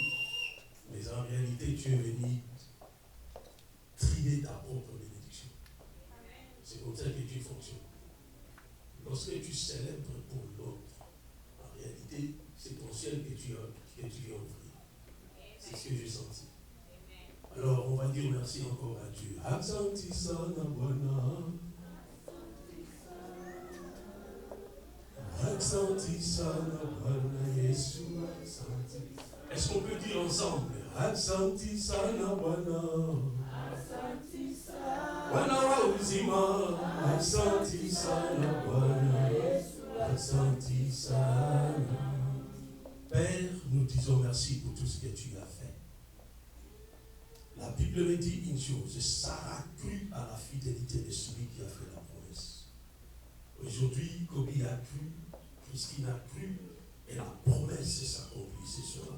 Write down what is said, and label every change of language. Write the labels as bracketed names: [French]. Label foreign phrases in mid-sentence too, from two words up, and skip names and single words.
[French] Mais en réalité, tu es venu trier ta propre bénédiction. C'est comme ça que tu fonctionnes. Lorsque tu célèbres pour l'autre, en réalité, c'est ton ciel que tu viens ouvrir. C'est ce que j'ai senti. Alors, on va dire merci encore à Dieu. [Swahili] Asante sana Bwana. Asante sana Bwana Yesu. [French] Est-ce qu'on peut dire ensemble? [Swahili] Asante sana Bwana. Asante sana Bwana wa uzima. Asante sana Bwana Yesu. Asante sana. [French] Père, nous disons merci pour tout ce que tu as fait. La Bible me dit une chose, Sarah crut à la fidélité de celui qui a fait la promesse. Aujourd'hui, Kobi a cru, Christine a cru, et la promesse s'accomplit ce soir.